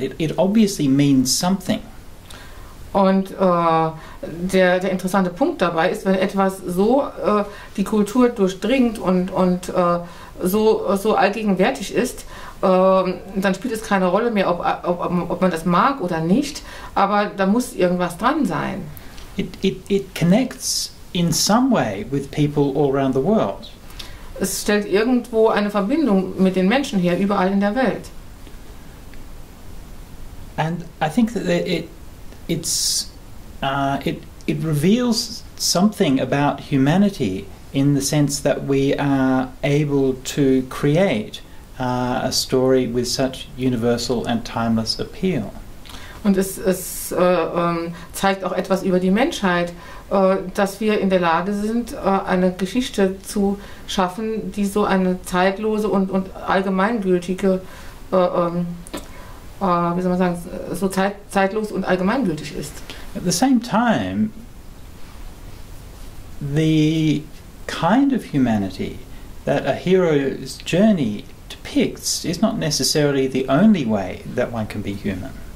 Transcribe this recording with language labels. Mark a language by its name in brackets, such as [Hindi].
[English] It obviously means something. [German] Und der interessante Punkt dabei ist, wenn etwas so die Kultur durchdringt und so allgegenwärtig ist, dann spielt es keine Rolle mehr, ob man das mag oder nicht, aber da muss irgendwas dran sein. [English] It connects in some way with people all around the world. [German] Es stellt irgendwo eine Verbindung mit den Menschen her, überall in der Welt. [English] And I think that it reveals something about humanity in the sense that we are able to create a story with such universal and timeless appeal. [German] Und es zeigt auch etwas über die Menschheit, dass wir in der Lage sind, eine Geschichte zu schaffen, die so eine zeitlose und allgemeingültige, wie soll man sagen, so zeitlos und allgemeingültig ist. [English] At the same time, the kind of humanity that a hero's journey depicts is not necessarily the only way that one can be human.